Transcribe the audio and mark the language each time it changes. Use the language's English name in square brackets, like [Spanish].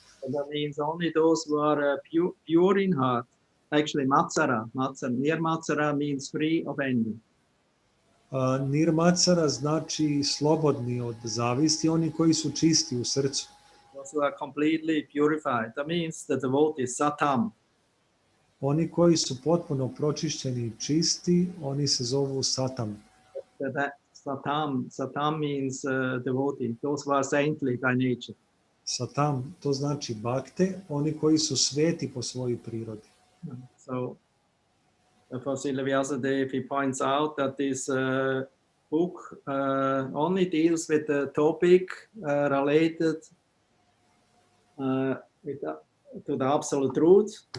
[English] That means only those who are pure in heart. Actually, matsara. Nirmatsara means free of envy. [Serbian] Nirmatsara znači slobodni od zavisti, oni koji su čisti u srcu. [English] Those who are completely purified. That means the devotee is satam. [Serbian] Oni koji su potpuno pročišćeni i čisti, oni se zovu satam. [English] Satam means devotee. Those who are saintly by nature. [Serbian] Satam, to znači bhakte, oni koji su sveti po svojoj prirodi. [English] So, for Srila Vyasadeva, he points out that this book only deals with the topic related to the absolute truth.